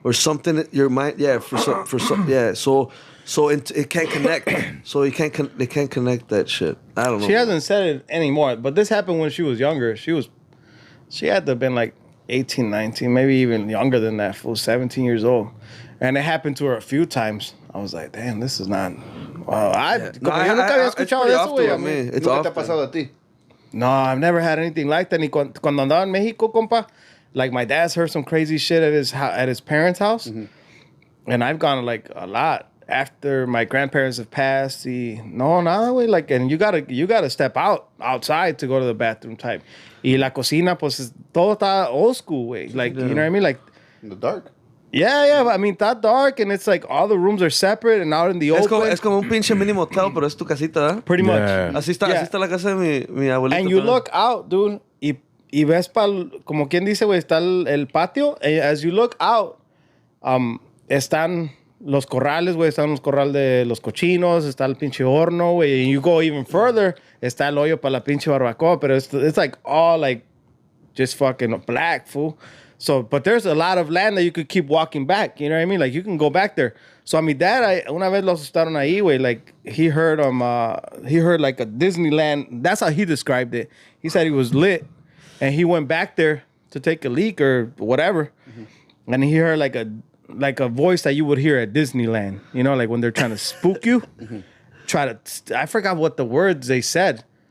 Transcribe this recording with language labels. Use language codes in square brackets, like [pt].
[en] Or something, your mind, yeah, yeah. So it can't connect. So they can't connect that shit. I don't know. She hasn't said it anymore, but this happened when she was younger. She had to have been like 18, 19, maybe even younger than that, full 17 years old. And it happened to her a few times. I was like, damn, this is not... [es] Wow, yo nunca había escuchado de eso, güey. [en] I mean, It's [es] ¿Nunca te ha [en] often. [es] pasado a ti? [en] no, I've never had anything like that. [es] Ni cuando andaba en Mexico, compa, [en] like my dad's heard some crazy shit at his parents' house. Mm-hmm. And I've gone like a lot after my grandparents have passed. No, [es] nada, güey. [en] Like, and you gotta step outside to go to the bathroom type. [es] Y la cocina, pues, todo está [en] old school, [es] güey. [en] Like, you know what I mean? Like, In the dark? yeah, but I mean, that dark, and it's like all the rooms are separate and out in the open. [es] Es como un pinche mini motel, pero es tu casita, ¿eh? [en] Pretty much. Yeah. [es] Así está la casa de mi abuelita. [en] And you [es] también. [en] look out, dude, [es] y ves como quien dice, güey, está el patio. [en] And as you look out, [es] están los corrales, güey. Están los corrales de los cochinos. Está el pinche horno, güey. [en] And you go even further, [es] está el hoyo para la pinche barbacoa. [en] But it's like all like just fucking black, fool. So, but there's a lot of land that you could keep walking back. You know what I mean? Like, you can go back there. [es] So, mi dad, una vez los asustaron ahí, güey. [en] Like, he heard like a Disneyland. That's how he described it. He said he was lit. And he went back there to take a leak or whatever. Mm-hmm. And he heard like a voice that you would hear at Disneyland. You know, like when they're trying to spook you. Mm-hmm. I forgot what the words they said.